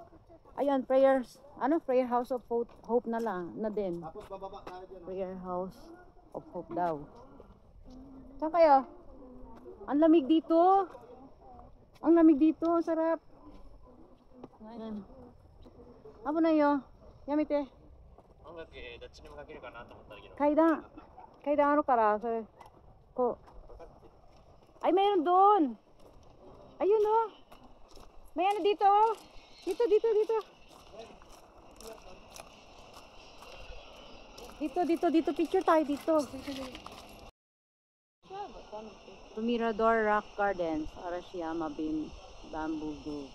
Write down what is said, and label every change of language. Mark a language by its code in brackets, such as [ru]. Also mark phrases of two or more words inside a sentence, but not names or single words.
[tl] ayun, prayers. Ano, Prayer House of Hope na lang, na din. Tapos bababa tayo dyan. Prayer House of Hope daw. Saan kayo? Ang lamig dito. Ang lamig dito, ang sarap. Ayan. Abo na yo. Yamite. [ja] 音楽どっちにもかけるかなと思ったけど。階段あるから、それ、こう。 [tl] Ay, mayroon doon. Ayun oh. May ano dito oh. Dito. Dito. Picture tayo dito. Mirador Rock Gardens, Arashiyama Bamboo Groves.